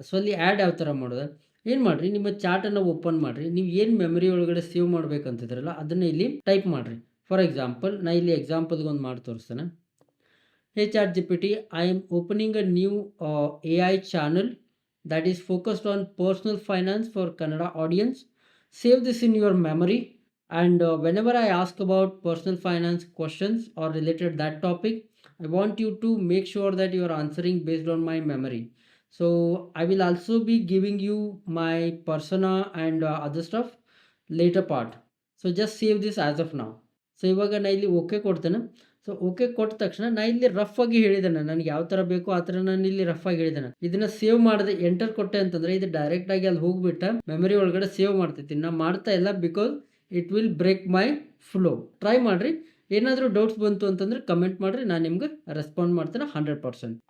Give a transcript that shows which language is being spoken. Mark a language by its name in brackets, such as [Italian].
[Kannada] So ಅಲ್ಲಿ add ಯಾವ ಥರ ಮಾಡೋದು, ಏನು ಮಾಡಿರಿ, ನಿಮ್ಮ ಚಾರ್ಟನ್ನು ಓಪನ್ ಮಾಡಿರಿ. ನೀವು ಏನು ಮೆಮರಿ ಒಳಗಡೆ ಸೇವ್ ಮಾಡ್ಬೇಕಂತಿದ್ರಲ್ಲ ಅದನ್ನು ಇಲ್ಲಿ ಟೈಪ್ ಮಾಡಿರಿ. [English] for example [Kannada] ನಾ ಇಲ್ಲಿ ಎಕ್ಸಾಂಪಲ್ಗೆ ಒಂದು ಮಾಡಿ ತೋರಿಸ್ತೇನೆ. [English] Hey chat G P T, I am opening a new A I channel that is focused on personal finance for Kannada audience. Save this in your memory, and whenever I ask about personal finance questions or related that topic, I want you to make sure that you are answering based on my memory. So I will also be giving you my persona and other stuff later part. So just save this as of now. [Kannada] So ಇವಾಗ ನಾ ಇಲ್ಲಿ okay ಕೊಡ್ತೇನೆ. So okay ಕೊಟ್ಟ ತಕ್ಷಣ ನಾ ಇಲ್ಲಿ rough ಆಗಿ ಹೇಳಿದ್ದೇನೆ, ನನಗೆ ಯಾವ ಥರ ಬೇಕೋ ಆ ಥರ ನಾನು ಇಲ್ಲಿ ರಫ್ ಆಗಿ ಹೇಳಿದ್ದೇನೆ. ಇದನ್ನ ಸೇವ್ ಮಾಡಿದೆ, ಎಂಟರ್ ಕೊಟ್ಟೆ ಅಂತಂದ್ರೆ ಇದು ಡೈರೆಕ್ಟ್ ಆಗಿ ಅಲ್ಲಿ ಹೋಗ್ಬಿಟ್ಟ ಮೆಮರಿ ಒಳಗಡೆ ಸೇವ್ ಮಾಡ್ತೈತಿ. ನಾ ಮಾಡ್ತಾ ಇಲ್ಲ, [English] Because it will break my flow. [Kannada] Try ಮಾಡ್ರಿ. ಏನಾದರೂ ಡೌಟ್ಸ್ ಬಂತು ಅಂತಂದ್ರೆ ಕಮೆಂಟ್ ಮಾಡ್ರಿ, ನಾನು ನಿಮ್ಗೆ ರೆಸ್ಪಾಂಡ್ ಮಾಡ್ತೇನೆ 100%.